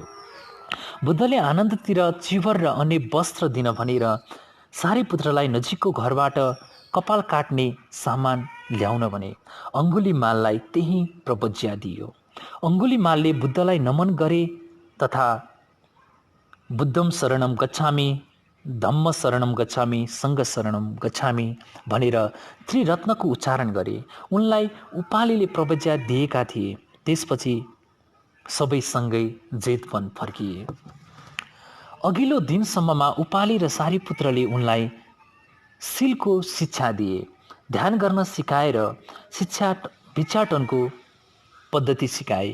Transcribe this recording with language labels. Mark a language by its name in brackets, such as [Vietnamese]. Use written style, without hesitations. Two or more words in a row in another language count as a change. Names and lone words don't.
[Nepali] बुद्धले आनन्दतिर चिवर र अन्य वस्त्र दिन भनेर सारिपुत्रलाई नजिकको घरबाट कपाल काट्ने सामान ल्याउन भने अङ्गुलीमाललाई त्यही प्रवज्या दियो। अङ्गुलीमालले बुद्धलाई नमन गरे तथा [Pali] बुद्धम शरणम गच्छामि धम्म शरणम गच्छामी सङ्घ शरणम गच्छामी [Nepali] भनेर त्रिरत्नको उच्चारण गरे। उनलाई उपालीले प्रवज्ञा दिएका थिए। त्यसपछि सबै सँगै जेतवन फर्किए। अघिल्लो दिनसम्ममा उपाली र सारीपुत्रले उनलाई सिलको शिक्षा दिए, ध्यान गर्न सिकाएर भिक्षाटनको पद्धति सिकाए।